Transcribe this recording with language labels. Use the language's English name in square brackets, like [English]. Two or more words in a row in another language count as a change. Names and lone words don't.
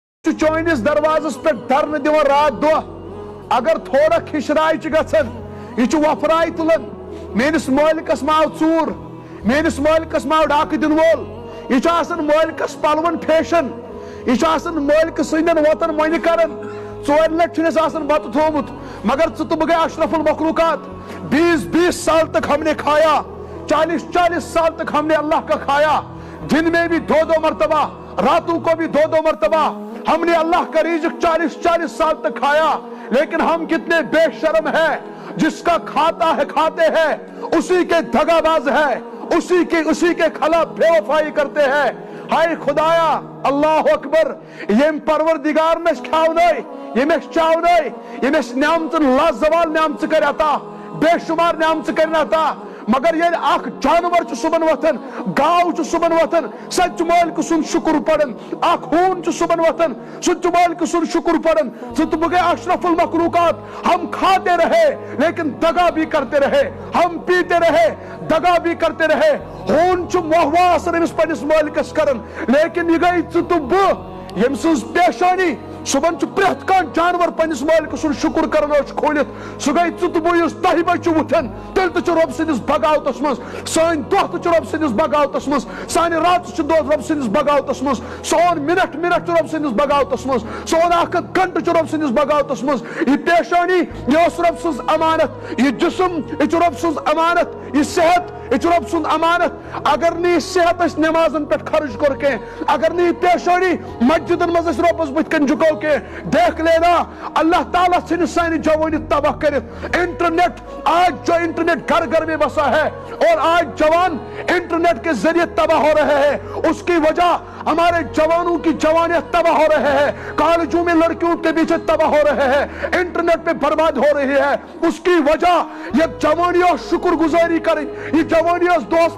[Kashmiri] چونس دروازس پہ درن دان رات دہ اگر تھوڑا کھشرائی گھن یہ وفرائی تلان میس مالکس ما آو ژور میس مالکس ما آو ڈاکہ دن وول یہ مالکس پلون پھیشن یہ مالک سندین وتن من کران ژور لٹ بت تھومت مگر ژٕ تہٕ بہٕ گٔے اشرف المخلوقات [Urdu] 20 سال تک ہم نے کھایا 40 سال تک ہم نے اللہ کا کھایا دن میں بھی 2 مرتبہ راتوں کو بھی 2 مرتبہ ہم نے اللہ کا رزق 40 سال تک کھایا لیکن ہم کتنے بے شرم ہیں جس کا کھاتے ہیں اسی کے دھگا باز ہے اسی کے خلاف بے وفائی کرتے ہیں ہائے خدایا [Arabic] اللہ اکبر [Kashmiri] یم پروردگار مس کھاونٲے یمس چاونٲے یمس نعمتن لازوال نعمت کر عطا بے شمار نعمت کرن عطا مگر یل اخ جانور صبح وتھان گاو صبح وتھان سچ مالک سن شکر پڑن اخ ہون صبح وتھان سچ مالک سن شکر پڑن ژٕ تہٕ بہٕ گٔے اشرف المخلوقات [Urdu] ہم کھاتے رہے لیکن دگا بھی کرتے رہے ہم پیتے رہے دگا بھی کرتے رہے [Kashmiri] ہون محواس امس پنس مالکس کرن لیکن یہ گئی ژٕ تہٕ بہٕ یم سٕنٛز پیشانی صبح پریت کان جانور پنس مالک سن شکر کرن کھولت سہ گئی ژٕ تہٕ بہٕ یُس 10 بجے وتھان تیل تہ رب سندس بغاوتس مز سان دہ تہ رب سندس بغاوتس مز سان رات رب سندس بغاوتس مز سون منٹ رب سندس بغاوتس مز سون اخ گھنٹہ رب سندس بغاوتس مز یہ پیشانی یہ رب سز امانت یہ جسم یہ رب سز امانت یہ صحت یہ رب سند امانت [Urdu] اگر نہیں صحت اس نمازن پہ خرچ کر کے اگر نہیں پیشانی [Kashmiri] مسجدن مز ربس بت کن جھکو [Urdu] کے دیکھ لینا [Kashmiri] اللہ تعالیٰ ثھن سانی جوانی تباہ کرت [Urdu] انٹرنیٹ آج جو انٹرنیٹ گھر گھر میں بسا ہے اور آج جوان انٹرنیٹ کے ذریعے تباہ ہو رہے ہیں اس کی وجہ ہمارے جوانوں کی جوانیت تباہ ہو رہے ہیں کالجوں میں لڑکیوں کے پیچھے تباہ ہو رہے ہیں انٹرنیٹ پہ برباد ہو رہی ہے اس کی وجہ یہ جوانیوں شکر گزاری کریں یہ جوانیوں دوست